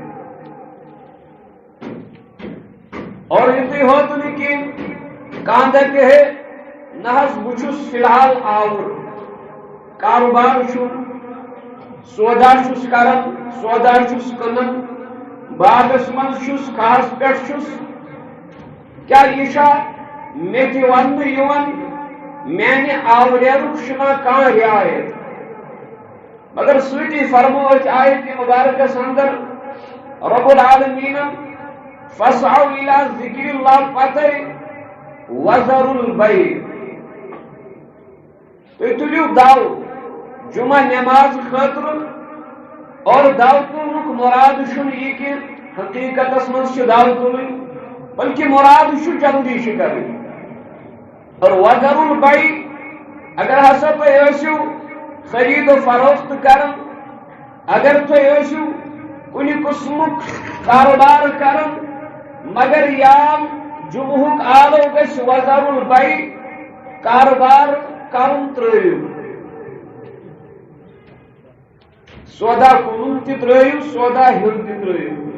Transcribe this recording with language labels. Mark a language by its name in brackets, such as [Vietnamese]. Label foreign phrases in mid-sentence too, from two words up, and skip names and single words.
[Kashmiri] اور یُتُے ہوت نہٕ کینٛہہ، کانٛہہ دپہِ ہے نہ حظ بہٕ چھُس فی الحال آوُر، کاروبار چھُم، سودا چھُس کران، سودا چھُس کٕنان، باغس منٛز چھُس، کھہس پٮ۪ٹھ چھُس، کیٛاہ یہِ چھا مےٚ تہِ وننہٕ یِوان میانہِ آوریرُک چھُنا کانٛہہ رعایت؟ مگر سۭتی فرمو أتھۍ آیتہِ مبارکس اندر رب العالمیٖنن [Arabic] فاسعوا الی ذکر اللہ [Kashmiri] پتے [Arabic] وذروا البیع، [Kashmiri] تُہۍ تُلِو دو جمعہ نماز خاطر، اور دو تلنُک مراد چھُنہٕ یہِ کہ حقیقتس منٛز چھِ دو تُلٕنۍ، بلکہ مراد چھُ جلدی چھِ کرٕنۍ۔ اور [Arabic] وذروا البیع، [Kashmiri] اگر ہسا تُہۍ ٲسِو خرید و فروخت کران، اگر تُہۍ ٲسِو کُنہِ قٕسمُک کاروبار کران، مگر یام جمعہُک آلو گژھِ [Arabic] وذروا البیع، [Kashmiri] کاروبار کرُن ترٲیِو، سودا کُنُن تہِ ترٲیِو، سودا ہیوٚن تہِ ترٲیِو۔